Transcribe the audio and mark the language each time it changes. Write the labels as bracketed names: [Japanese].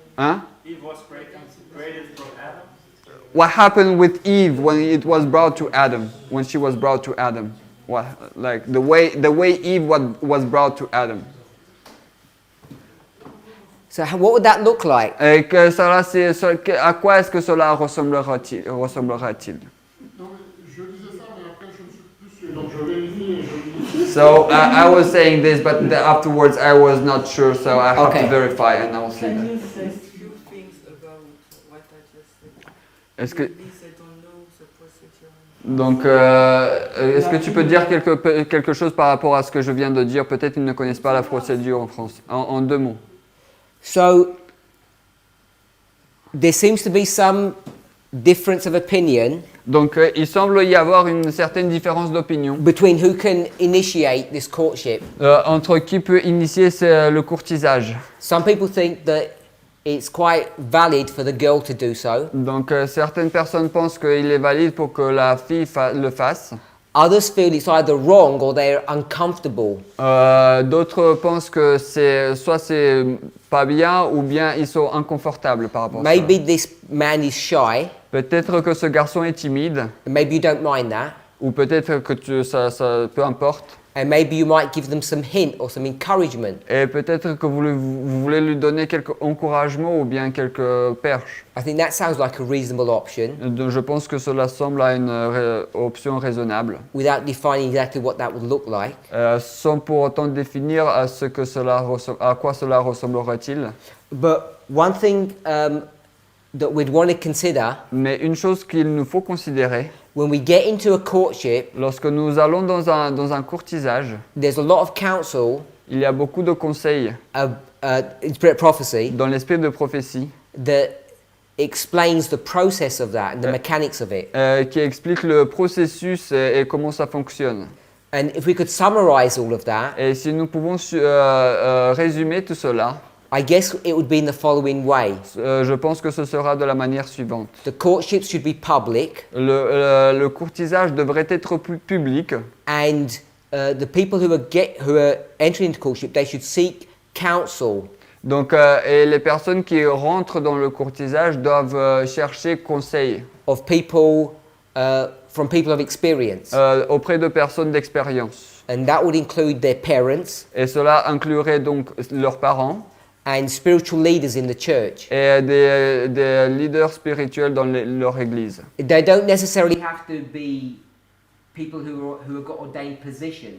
[English] Huh? Eve was created from Adam. What happened with Eve when it was brought to Adam? When she was brought to Adam? What, like the way Eve was brought to Adam? So what would that look like? [French] Et que cela, à quoi est-ce que cela ressemblera-t-il? Non, mais je disais ça, mais après je ne suis plus sûr. Donc je vérifie et je dis. [English] So I was saying this, but afterwards I was not sure, so I have Okay. to verify and I will see Can that. you say? Few things about what I just said. [French] Est-ce que [English] Maybe they don't know the procedure. [French] donc est-ce que tu peux dire quelque chose par rapport à ce que je viens de dire? Peut-être ils ne connaissent pas la procédure en France. En 2 mots. [English] So there seems to be some difference of opinion [French] Donc il semble y avoir une certaine différence d'opinion [English] between who can initiate this courtship. [French] entre qui peut initier le courtisage. [English] Some people think that it's quite valid for the girl to do so. [French] Donc certaines personnes pensent qu'il est valide pour que la fille le fasse. [English] Others feel it's either wrong or they're uncomfortable. [French] D'autres pensent que soit c'est pas bien ou bien ils sont inconfortables par rapport à ça. [English] Maybe this man is shy, [French] Peut-être que ce garçon est timide, [English] and maybe you don't mind that. [French] ou peut-être que ça peu importe. [English] And maybe you might give them some hint or some encouragement. [French] Et peut-être que vous voulez lui donner quelques encouragements ou bien quelques perches. [English] I think that sounds like a reasonable option [French] Donc, je pense que cela semble à une option raisonnable, [English] without defining exactly what that would look like. [French] sans pour autant définir à quoi cela ressemblerait-il. [English] But one thing that we'd want to consider [French] Mais une chose qu'il nous faut considérer, [English] when we get into a courtship, [French] lorsque nous allons dans un courtisage, [English] there's a lot of counsel, [French] il y a beaucoup de conseils [English] in spirit prophecy, [French] dans l'esprit de prophétie [English] that explains the process of that and the mechanics of it. [French] qui expliquent le processus et comment ça fonctionne. [English] And if we could summarize all of that, [French] Et si nous pouvons résumer tout cela, [English] I guess it would be in the following way. [French] Je pense que ce sera de la manière suivante. [English] The courtship should be public, [French] Le courtisage devrait être public. [English] and the people who are entering into courtship, they should seek counsel. [French] Donc, et les personnes qui rentrent dans le courtisage doivent chercher conseil [English] Of people, from people of experience. [French] auprès de personnes d'expérience. [English] And that would include their parents [French] Et cela inclurait donc leurs parents [English] and spiritual leaders in the church. [French] et des leaders spirituels dans leur église. [English] They don't necessarily have to be people who have got ordained positions.